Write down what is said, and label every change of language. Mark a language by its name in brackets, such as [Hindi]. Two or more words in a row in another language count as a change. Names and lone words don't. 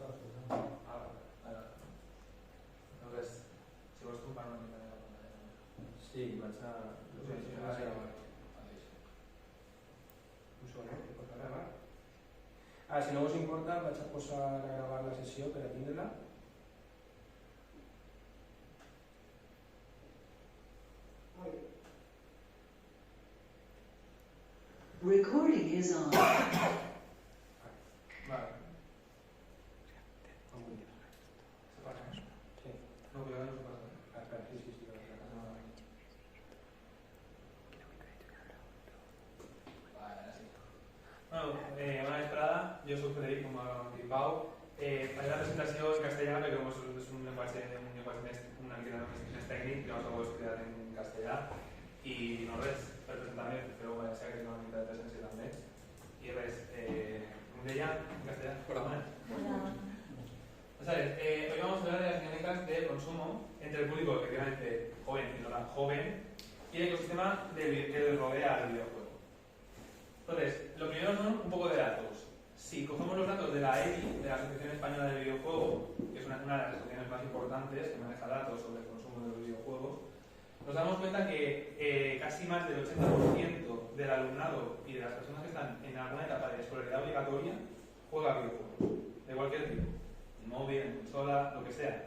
[Catalan] No res, si vols comprar una mica de la pantalla. Sí, vaig a... Un segon, que posa a gravar. Si no us importa, vaig a posar a gravar la sessió per a tindre-la. [English] Recording is on. [Spanish] Vale. ¿Se pasa? Sí. No, pero no se pasa. Espera, sí. Vale, ahora sí. [Catalan] Bueno, una vesprada, jo soc Frederic, com ha dit Pau. Faré la presentació en castellà perquè com és un llenguatge una mica més tècnic, llavors ho he estudiat en castellà i no res, per presentar-me, però bueno, sé que tinc una mica de presència també. I res, com deia, en castellà. [Spanish] Hola. Hoy vamos a hablar de las dinámicas de consumo entre el público efectivamente joven y no tan joven y el ecosistema que rodea al videojuego. Entonces, lo primero son un poco de datos. Si cogemos los datos de la EBI, de la Asociación Española del Videojuego, que es una de las asociaciones más importantes que maneja datos sobre el consumo de los videojuegos, nos damos cuenta que casi más del 80% del alumnado y de las personas que están en alguna etapa de escolaridad obligatoria juega videojuegos, de cualquier tipo, en móvil, en consola, lo que sea.